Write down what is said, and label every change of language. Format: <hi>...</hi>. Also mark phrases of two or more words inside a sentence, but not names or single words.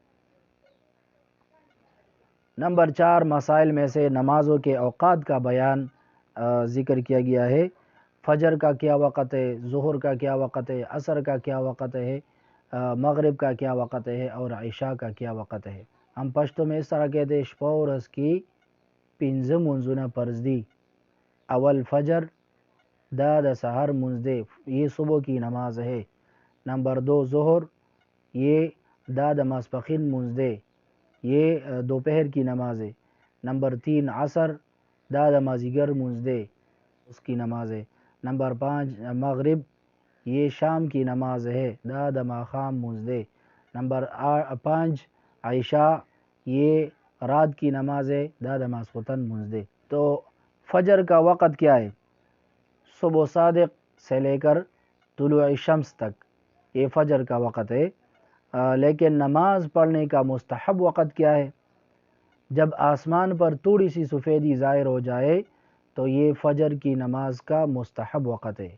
<ur>نمبر 4 مسائل میں سے نمازوں کے اوقات کا بیان ذکر کیا گیا ہے۔ فجر کا کیا وقت ہے، ظہر کا کیا وقت ہے، عصر کا کیا وقت ہے، مغرب کا کیا وقت ہے، اور عشاء کا کیا وقت ہے۔ ہم پشتو میں اس طرح کہتے ہیں</ur> <ps>شپہ ورځ کی پنځه منځونه فرض دي۔ اول فجر، دا د سحر منځ دی،</ps> <ur>یہ صبح کی نماز ہے۔</ur> <ps>نمبر 2 ظہر، یہ دا د ماسپخین منځ دی،</ps> <ur>یہ دوپہر کی نماز ہے۔</ur> <ps>نمبر 3 عصر، دا د مازدیګر منځ دی،</ps> <ur>اس کی نماز ہے۔ نمبر 5 مغرب، یہ شام کی نماز ہے،</ur> <ps>دا د ماښام منځ دی۔</ps> <ur>نمبر 5 عشاء، یہ رات کی نماز ہے،</ur> <ps>دا د ماسخوتن منځ دی۔</ps> <ur>تو فجر کا وقت کیا ہے؟ صبح صادق سے لے کر طلوع شمس تک یہ فجر کا وقت ہے۔ لیکن نماز پڑھنے کا مستحب وقت کیا ہے؟ جب آسمان پر تھوڑی سی سفیدی ظاہر ہو جائے تو یہ فجر کی نماز کا مستحب وقت ہے۔</ur>